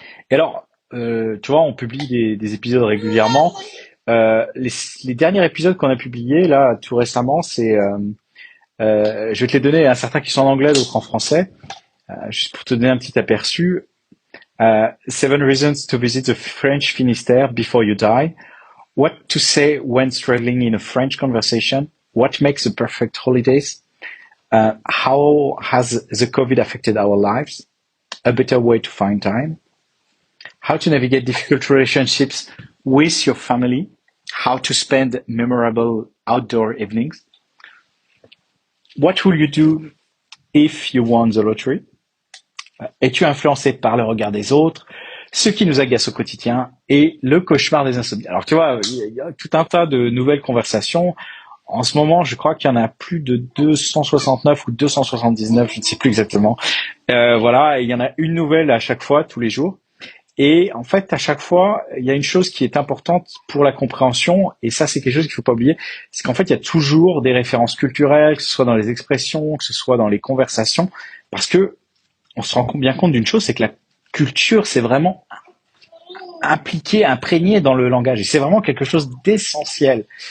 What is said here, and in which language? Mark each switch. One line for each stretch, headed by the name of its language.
French: Et alors, tu vois, on publie des épisodes régulièrement. Les derniers épisodes qu'on a publiés là tout récemment, je vais te les donner, certains qui sont en anglais, d'autres en français, juste pour te donner un petit aperçu.
English: Seven reasons to visit the French Finistère before you die. What to say when struggling in a French conversation. What makes the perfect holidays. How has the COVID affected our lives? A better way to find time. How to navigate difficult relationships with your family. How to spend memorable outdoor evenings. What will you do if you won the lottery?
French: Es-tu influencé par le regard des autres? Ce qui nous agace au quotidien et le cauchemar des insomnies. Alors tu vois, il y a tout un tas de nouvelles conversations. En ce moment, je crois qu'il y en a plus de 269 ou 279, je ne sais plus exactement. Voilà, et il y en a une nouvelle à chaque fois, tous les jours. Et en fait, à chaque fois, il y a une chose qui est importante pour la compréhension, et ça, c'est quelque chose qu'il faut pas oublier, c'est qu'en fait, il y a toujours des références culturelles, que ce soit dans les expressions, que ce soit dans les conversations, parce que on se rend bien compte d'une chose, c'est que la culture, c'est vraiment impliqué, imprégné dans le langage, et c'est vraiment quelque chose d'essentiel.